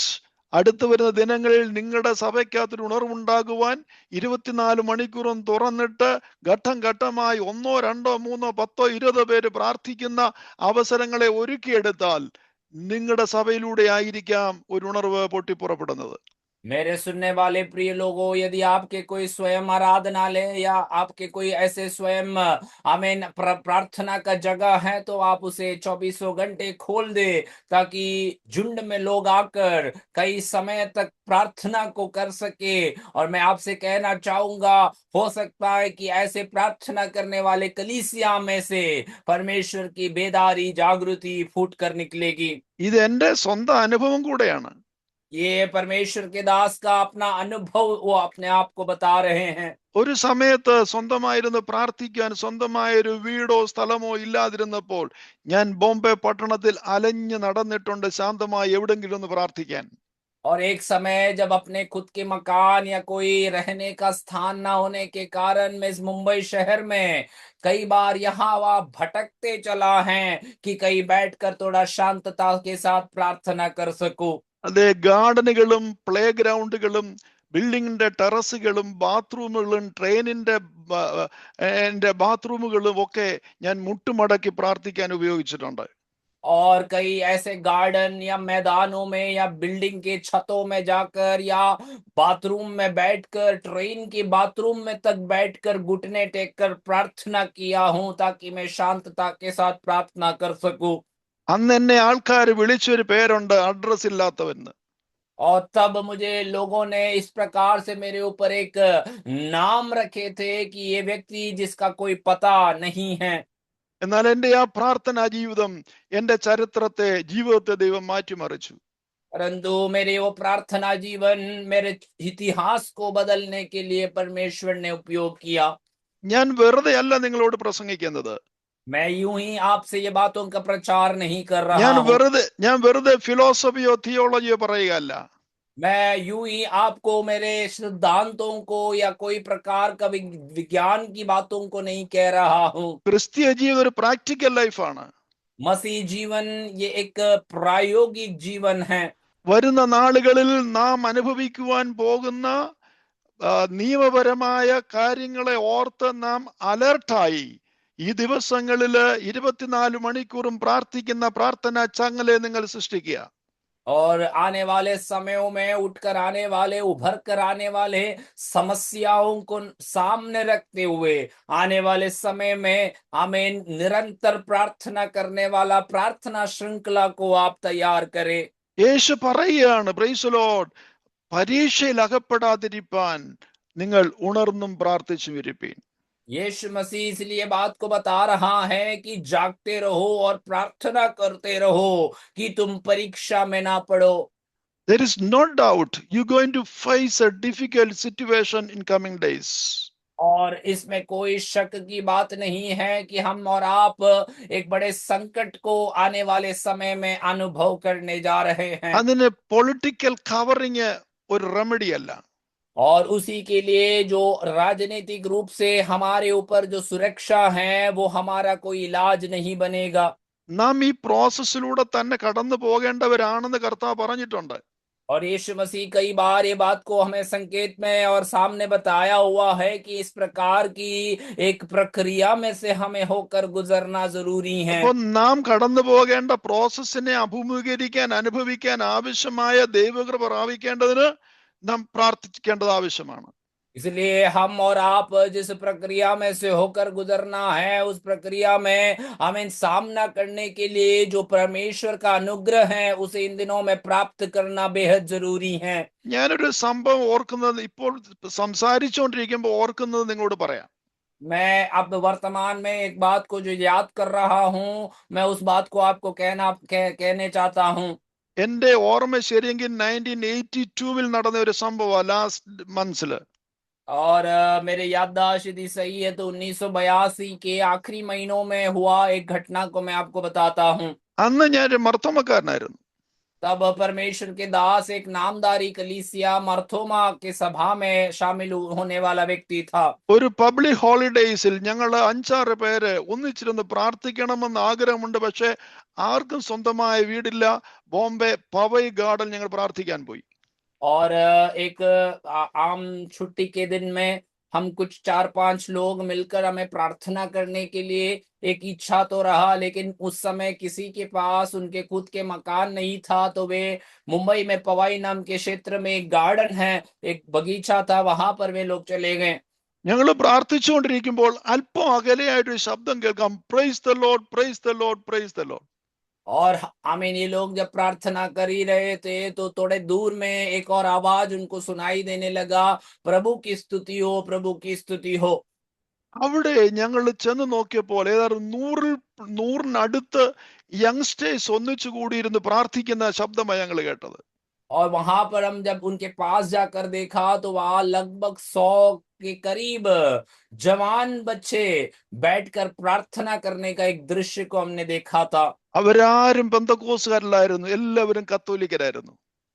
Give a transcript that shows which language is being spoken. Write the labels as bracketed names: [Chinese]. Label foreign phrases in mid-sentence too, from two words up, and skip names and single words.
[Malayalam] അടുത്തു വരുന്ന ദിനങ്ങളിൽ നിങ്ങളുടെ സഭയ്ക്കകത്തൊരു ഉണർവുണ്ടാകുവാൻ 24 മണിക്കൂറും തുറന്നിട്ട് ഘട്ടം ഘട്ടമായി 1, 2, 3, 10, 20 പേര് പ്രാർത്ഥിക്കുന്ന അവസരങ്ങളെ ഒരുക്കിയെടുത്താൽ നിങ്ങളുടെ സഭയിലൂടെ ആയിരിക്കാം ഒരു ഉണർവ് പൊട്ടിപ്പുറപ്പെടുന്നത്. [Hindi] मेरे सुनने वाले प्रिय लोगों, यदि आपके कोई स्वयं आराधनालय या आपके कोई ऐसे स्वयं आमीन प्रार्थना का जगह है तो आप उसे 24 घंटे खोल दे, ताकि झुंड में लोग आकर कई समय तक प्रार्थना को कर सके। और मैं आपसे कहना चाहूंगा, हो सकता है कि ऐसे प्रार्थना करने वाले कलीसिया में से परमेश्वर की बेदारी जागृति फूट कर निकलेगी। [Malayalam] ഇത് എൻ്റെ സ്വന്തം അനുഭവം കൂടെയാണ്. [Hindi] ये परमेश्वर के दास का अपना अनुभव वो अपने आप को बता रहे हैं। [Malayalam] ഒരു സമയത്ത് സ്വന്തമായിരുന്നു പ്രാർത്ഥിക്കാൻ സ്വന്തമായ ഒരു വീടോ സ്ഥലമോ ഇല്ലാതിരുന്നപ്പോൾ ഞാൻ ബോംബെ പട്ടണത്തിൽ അലഞ്ഞു നടന്നിട്ടുണ്ട് ശാന്തമായി എവിടെങ്കിലും ഒന്ന് പ്രാർത്ഥിക്കാൻ. [Hindi] और एक समय जब अपने खुद के मकान या कोई रहने का स्थान ना होने के कारण मैं इस मुंबई शहर में कई बार यहाँ वहाँ भटकते चला है कि कहीं बैठकर थोड़ा शांतता के साथ प्रार्थना कर सकूं। [Malayalam] അതെ, ഗാർഡനുകളും [English] play groundകളും [Malayalam] ബിൽഡിങ്ങിന്റെ ടെറസുകളും ബാത്റൂമുകളും ട്രെയിനിന്റെ ബാത്റൂമുകളും ഒക്കെ ഞാൻ മുട്ടുമടക്കി പ്രാർത്ഥിക്കാൻ ഉപയോഗിച്ചിട്ടുണ്ട്. [Hindi] और कई ऐसे गार्डन या मैदानों में या बिल्डिंग के छतों में जाकर या बाथरूम में बैठकर ट्रेन के बाथरूम में तक बैठकर घुटने टेक कर प्रार्थना किया हूं ताकि मैं शांतता के साथ प्रार्थना कर सकूं। [Malayalam] അന്ന് എന്നെ ആൾക്കാർ വിളിച്ചൊരു പേരുണ്ട്, അഡ്രസ് ഇല്ലാത്തവന്. [Hindi] और तब मुझे लोगों ने इस प्रकार से मेरे ऊपर एक नाम रखे थे कि ये व्यक्ति जिसका कोई पता नहीं है। [Malayalam] എന്നാൽ എന്റെ ആ പ്രാർത്ഥനാ ജീവിതം എന്റെ ജീവിതത്തെ ദൈവം മാറ്റിമറിച്ചു. [Hindi] परंतु मेरे वो प्रार्थना जीवन मेरे इतिहास को बदलने के लिए परमेश्वर ने उपयोग किया। [Malayalam] ഞാൻ വെറുതെ അല്ല നിങ്ങളോട് പ്രസംഗിക്കുന്നത്. [Hindi] मैं यूं ही आपसे ये बातों का प्रचार नहीं कर [Malayalam] ഞാൻ [Hindi] रहा हूं। [Malayalam] വെറുതെ ഫിലോസഫിയോ തിയോളജിയോ പറയുകയല്ല. [Hindi] मैं यूं ही आपको मेरे सिद्धांतों को या कोई प्रकार का विज्ञान की बातों को नहीं कह रहा हूं। [Malayalam] ക്രിസ്തീയ ജീവിതം ഒരു [English] practical lifeആണ്. [Hindi] मसीह जीवन ये एक प्रायोगिक जीवन है। [Malayalam] വരുന്ന നാളുകളിൽ നാം അനുഭവിക്കുവാൻ പോകുന്ന നിയമപരമായ കാര്യങ്ങളെ ഓർത്ത് നാം അലർട്ടായി ഈ ദിവസങ്ങളില് 24 മണിക്കൂറും പ്രാർത്ഥിക്കുന്ന പ്രാർത്ഥനാ ചങ്ങലെ നിങ്ങൾ സൃഷ്ടിക്കുക. [Hindi] और आने वाले समयों में उठकर आने वाले उभर कर आने वाले समस्याओं को सामने रखते हुए आने वाले समय में आमीन निरंतर प्रार्थना करने वाला प्रार्थना श्रृंखला को आप तैयार करें। [Malayalam] യേശു പറയുകയാണ്, [English] Praise Lord, [Malayalam] പരീക്ഷയിൽ അകപ്പെടാതിരിപ്പാൻ നിങ്ങൾ ഉണർന്നും പ്രാർത്ഥിച്ചും ഇരിപ്പീൻ. [Hindi] यीशु मसीह इसलिए बात को बता रहा है कि जागते रहो और प्रार्थना करते रहो कि तुम परीक्षा में ना पड़ो। [English] There is no doubt you're going to face a difficult situation in coming days. [Hindi] और इसमें कोई शक की बात नहीं है कि हम और आप एक बड़े संकट को आने वाले समय में अनुभव करने जा रहे हैं। [Malayalam] അതിന് [English] political covering [Malayalam] ഒരു റെമഡി അല്ല. [Hindi] और उसी के लिए जो राजनीतिक रूप से हमारे ऊपर जो सुरक्षा है वो हमारा कोई इलाज नहीं बनेगा। [Malayalam] നാം ഈ പ്രോസസ്സിലൂടെ തന്നെ കടന്നു പോകേണ്ടവരാണെന്ന് കർത്താവ് പറഞ്ഞിട്ടുണ്ട്. [Hindi] और यीशु मसीह कई बार ये बात को हमें संकेत में और सामने बताया हुआ है कि इस प्रकार की एक प्रक्रिया में से हमें होकर गुजरना जरूरी है। [Malayalam] അപ്പൊ നാം കടന്നു പോകേണ്ട പ്രോസസ്സിനെ അഭിമുഖീകരിക്കാൻ അനുഭവിക്കാൻ ആവശ്യമായ ദൈവകൃപ പ്രാപിക്കേണ്ടതിന് നാം പ്രാർത്ഥിക്കേണ്ടത് ആവശ്യമാണ്. [Hindi] इसलिए हम और आप जिस प्रक्रिया में से होकर गुजरना है उस प्रक्रिया में हमें सामना करने के लिए जो परमेश्वर का अनुग्रह है उसे इन दिनों में प्राप्त करना बेहद जरूरी है। [Malayalam] ഞാനൊരു സംഭവം ഓർക്കുന്നത്, ഇപ്പോൾ സംസാരിച്ചുകൊണ്ടിരിക്കുമ്പോൾ ഓർക്കുന്നത് നിങ്ങളോട് പറയാം. [Hindi] मैं अब वर्तमान में एक बात को जो याद कर रहा हूं मैं उस बात को आपको कहने चाहता हूं। [Malayalam] എന്റെ ഓർമ്മ ശരിയെങ്കിൽ 1982 നടന്ന ഒരു സംഭവം, [English] last monthsഇല്. [Hindi] और मेरे याददाश्त यदि सही है तो 1982 के आखिरी महीनों में हुआ एक घटना को मैं आपको बताता हूं। [Malayalam] അന്ന് ഞാനൊരു മർത്തോമക്കാരനായിരുന്നു. [Hindi] तब परमेश्वर के दास एक नामदारी कलीसिया मर्थोमा के सभा में शामिल होने वाला व्यक्ति था। [Malayalam] ഒരു [English] public holidaysഇൽ [Malayalam] ഞങ്ങൾ 5-6 പേര് ഒന്നിച്ചിരുന്ന് പ്രാർത്ഥിക്കണമെന്ന് ആഗ്രഹമുണ്ട്. പക്ഷെ ആർക്കും സ്വന്തമായ വീടില്ല. ബോംബെ പവൈ ഗാർഡൻ ഞങ്ങൾ പ്രാർത്ഥിക്കാൻ പോയി. [Hindi] और एक आम छुट्टी के दिन में हम कुछ 4-5 लोग मिलकर हमें प्रार्थना करने के लिए एक इच्छा तो रहा, लेकिन उस समय किसी के पास उनके खुद के मकान नहीं था। तो वे मुंबई में पवाई नाम के क्षेत्र में एक गार्डन है, एक बगीचा था, वहां पर वे लोग चले गए। [Malayalam] ഞങ്ങൾ പ്രാർത്ഥിച്ചുകൊണ്ടിരിക്കുമ്പോൾ അല്പം അകലെയായിട്ടൊരു ശബ്ദം കേൾക്കാം, [English] Praise the Lord, Praise the Lord, Praise the Lord. [Hindi] और आमीन ये लोग जब प्रार्थना कर ही रहे थे तो थोड़े दूर में एक और आवाज उनको सुनाई देने लगा, प्रभु की स्तुति हो, प्रभु की स्तुति हो। [Malayalam] അവിടെ ഞങ്ങൾ ചെന്ന് നോക്കിയപ്പോൾ ഏതാണ്ട് 100-100-നടുത്ത് യങ്സ്റ്റേഴ്സ് ഒന്നിച്ചു കൂടിയിരുന്ന് പ്രാർത്ഥിക്കുന്ന ശബ്ദമായി ഞങ്ങൾ കേട്ടത്. [Hindi] और वहां पर हम जब उनके पास जाकर देखा तो वहां लगभग 100 के करीब जवान बच्चे बैठकर प्रार्थना करने का एक दृश्य को हमने देखा था। [Malayalam] അവരാരും പെന്തക്കോസ്തുകാരല്ലായിരുന്നു, എല്ലാവരും കത്തോലിക്കരായിരുന്നു.